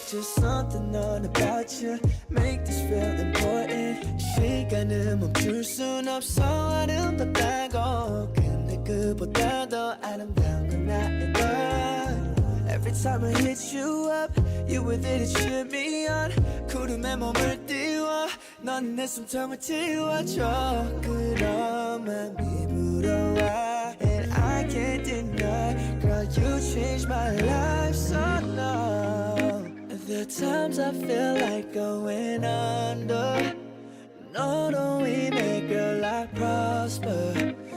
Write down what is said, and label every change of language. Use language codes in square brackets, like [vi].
[en] Just something on about you make this feel important. [ko] 시간을 멈출 순 없어 아름답다고. 근데 그보다 더 아름다운 건 나의 것. [en] Every time I hit you up, you with it, it should be on. [ko] 구름에 몸을 띄워, 넌 내 숨통을 틔워줘. 그런 맘이 불어와, [en] and I can't deny. Girl, you changed my life, so no. There are times I feel like going under. [ko] 너로 인해, [en] girl, I prosper.